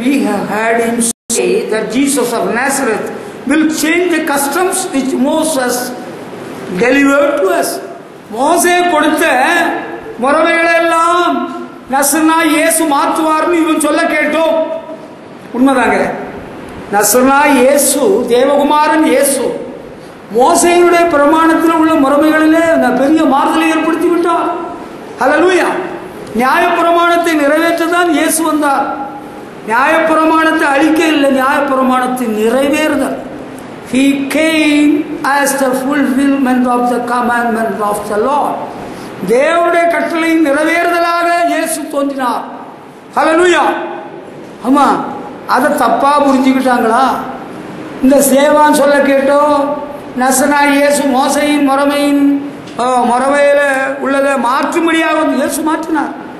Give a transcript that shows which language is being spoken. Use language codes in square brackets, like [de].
[en] We have heard him say that Jesus of Nazareth will change the customs which Moses delivered to us. [ta] மோசே கொடுத்த முறைகளை எல்லாம் நசரேனா இயேசு மாற்றுவார்னு இவன் சொல்ல கேட்டோம். உண்மைதாங்க. நசரேனா இயேசு, தேவகுமாரன் இயேசு மோசேயுடைய பிரமாணத்தில் உள்ள முறைகளிலே பெரிய மாறுதலை ஏற்படுத்தி விட்டார். ஹல்லேலூயா. நியாயப்பிரமாணத்தை நிறைவேற்றதான் இயேசு வந்தார். நியாயப்பிரமாணத்தை அழிக்க இல்லை, நியாயப்பிரமாணத்தை நிறைவேறுதல். [en] He came as the fulfillment of the commandment of the Lord. [ta] தேவனுடைய கட்டளை நிறைவேறுதலாக இயேசு தோன்றினார். ஹல்லேலூயா. ஆமா, அதை தப்பா புரிஞ்சுக்கிட்டாங்களா? இந்த சேவான் சொல்ல கேட்டோம். நசரேனா இயேசு மோசையின் முறைமையில உள்ளதை மாற்றும்படியாக இயேசு மாற்றினார்.